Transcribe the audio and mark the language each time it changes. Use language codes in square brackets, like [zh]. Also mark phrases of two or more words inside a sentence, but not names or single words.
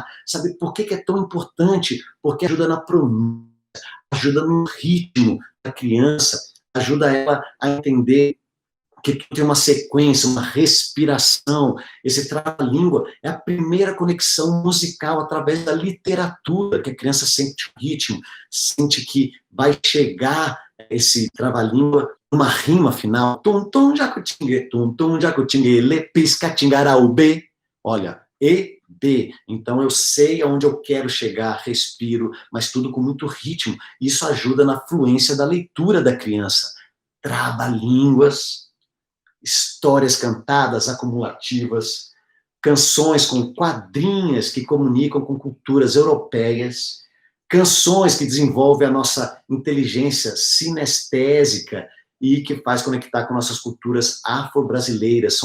[pt] Sabe por que é tão importante? Porque ajuda na pronúncia, ajuda no ritmo da criança, ajuda ela a entender que tem uma sequência, uma respiração. Esse trava-língua é a primeira conexão musical através da literatura, que a criança sente o ritmo, sente que vai chegar esse trava-língua numa rima final. Tum tum jacutingue, le piscatingaraúbe. Olha, e B. Então eu sei aonde eu quero chegar, respiro, mas tudo com muito ritmo. Isso ajuda na fluência da leitura da criança. Trava-línguas, histórias cantadas acumulativas, canções com quadrinhas que comunicam com culturas europeias, canções que desenvolvem a nossa inteligência sinestésica e que faz conectar com nossas culturas afro-brasileiras.